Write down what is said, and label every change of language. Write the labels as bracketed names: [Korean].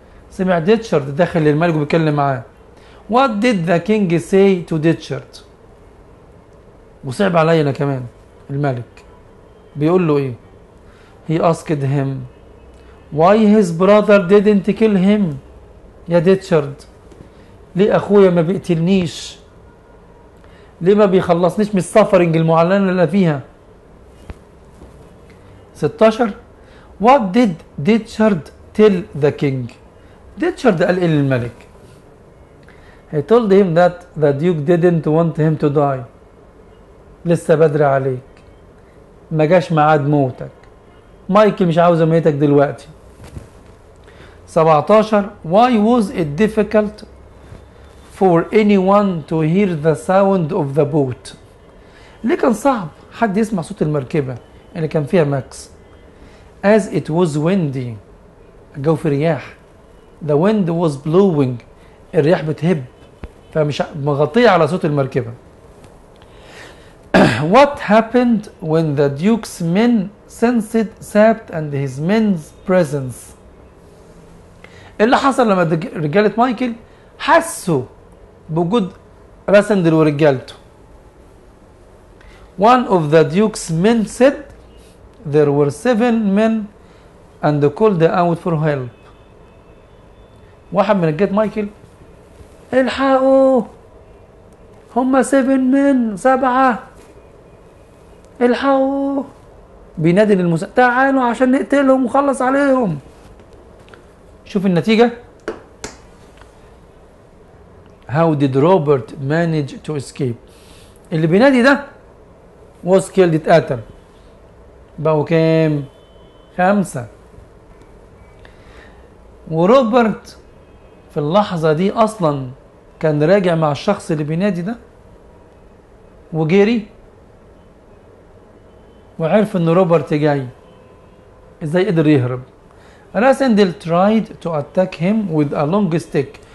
[Arabic] سمع ديتشارد داخل الملك وبيتكلم معاه. [English] What did the king say to Ditchard؟ [Arabic] وصعب عليا انا كمان. الملك بيقول له ايه؟ [English] He asked him why his brother didn't kill him. [Arabic] يا ديتشارد ليه اخويا ما بيقتلنيش؟ ليه ما بيخلصنيش من السفرنج المعلنة اللي انا فيها؟ 16 [English] What did Ditchard tell the king؟ [Arabic] ديتشارد قال ايه للملك؟ [English] He told him that the duke didn't want him to die. [Arabic] لسه بدري عليك، ما جاش ميعاد موتك، مايكل مش عاوز اميتك دلوقتي. [English] 17 why was it difficult for anyone to hear the sound of the boat؟ [Arabic] ليه كان صعب حد يسمع صوت المركبة اللي كان فيها ماكس؟ [English] as it was windy، [Arabic] الجو في رياح. [English] the wind was blowing، [Arabic] الرياح بتهب فمش مغطية على صوت المركبة. [English] what happened when the duke's men sensed Sabt and his men's presence؟ [Arabic] اللي حصل لما رجالة مايكل حسوا بوجود راسندل ورجالته. [English] one of the duke's men said there were 7 men and called out for help. [Arabic] واحد من رجالة مايكل الحقوا هم [English] 7 men، [Arabic] 7 الحقوا، بينادي للمساعدة تعالوا عشان نقتلهم ونخلص عليهم. شوف النتيجة. [English] How did Robert manage to escape؟ [Arabic] اللي بينادي ده [English] was killed، [Arabic] اتقتل. بقوا كام؟ 5. وروبرت في اللحظة دي أصلا كان راجع مع الشخص اللي بينادي ده وجري وعرف إن روبرت جاي. إزاي قدر يهرب؟ [English] راسندل tried to attack him with a long stick.